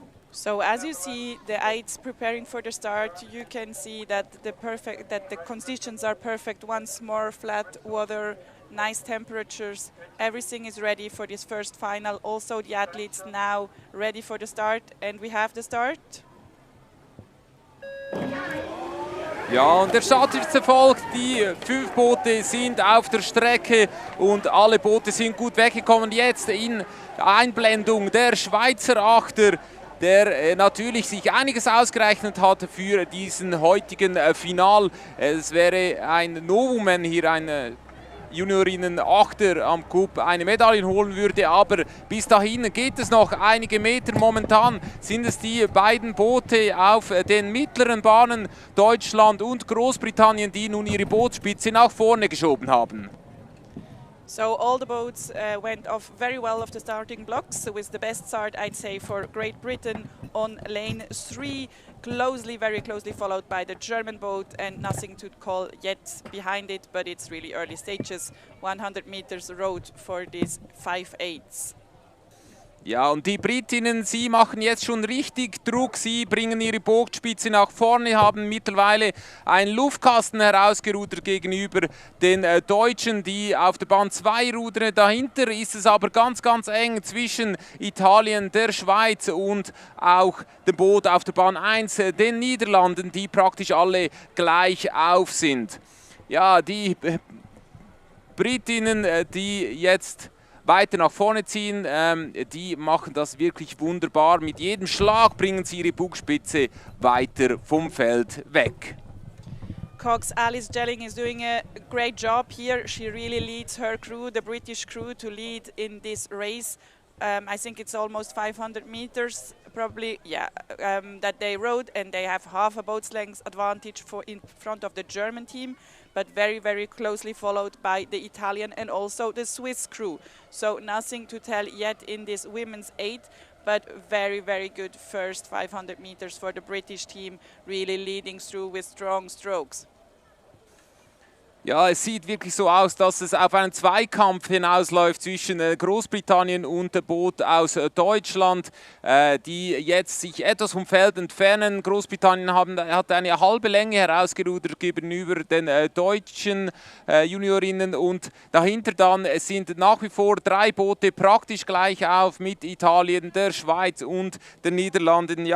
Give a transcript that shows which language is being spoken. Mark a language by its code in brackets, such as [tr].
[en] So as you see the eights preparing for the start, you can see that the conditions are perfect. Once more, flat water, nice temperatures. Everything is ready for this first final. Also the athletes now ready for the start, and we have the start. [de] Ja, und der Start ist erfolgt. Die 5 Boote sind auf der Strecke und alle Boote sind gut weggekommen. Jetzt in Einblendung der Schweizer Achter der natürlich sich einiges ausgerechnet hat für diesen heutigen Final. Es wäre ein Novum, wenn hier ein Juniorinnen-Achter am Coupe eine Medaille holen würde, aber bis dahin geht es noch einige Meter. Momentan sind es die beiden Boote auf den mittleren Bahnen, Deutschland und Großbritannien, die nun ihre Bootsspitze nach vorne geschoben haben. [en] So all the boats went off very well off the starting blocks, so with the best start I'd say for Great Britain on lane 3, very closely followed by the German boat, and nothing to call yet behind it, but it's really early stages, 100 meters road for these 5/8s. [de] Ja, und die Britinnen, sie machen jetzt schon richtig Druck, sie bringen ihre Bootspitze nach vorne, haben mittlerweile einen Luftkasten herausgerudert gegenüber den Deutschen, die auf der Bahn 2 rudern. Dahinter ist es aber ganz, ganz eng zwischen Italien, der Schweiz und auch dem Boot auf der Bahn 1, den Niederlanden, die praktisch alle gleich auf sind. Ja, die Britinnen, die jetzt weiter nach vorne ziehen, die machen das wirklich wunderbar. Mit jedem Schlag bringen sie ihre Bugspitze weiter vom Feld weg. [en] Cox Alice Jelling is doing a great job here. She really leads her crew, the British crew, to lead in this race. I think it's almost 500 meters, probably, yeah, that they rode, and they have half a boat's length advantage in front of the German team, but very, very closely followed by the Italian and also the Swiss crew. So nothing to tell yet in this women's 8, but very, very good first 500 meters for the British team, really leading through with strong strokes. [de] Ja, es sieht wirklich so aus, dass es auf einen Zweikampf hinausläuft zwischen Großbritannien und dem Boot aus Deutschland, die jetzt sich etwas vom Feld entfernen. Großbritannien hat eine halbe Länge herausgerudert gegenüber den deutschen Juniorinnen, und dahinter dann sind nach wie vor 3 Boote praktisch gleich auf mit Italien, der Schweiz und den Niederlanden.